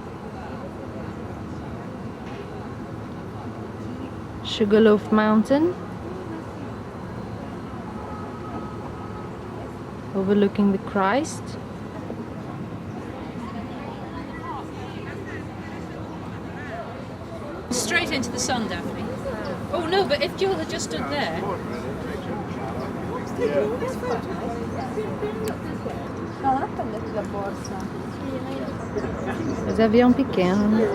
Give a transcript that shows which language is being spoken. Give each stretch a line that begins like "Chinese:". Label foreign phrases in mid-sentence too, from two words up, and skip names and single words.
English: Sugarloaf Mountain, overlooking the Christ. Straight into the sun, Daphne. Oh no, but if Joel had just stood there.
Italian: No, non prendete la borsa.
Portuguese: Os aviões pequenos.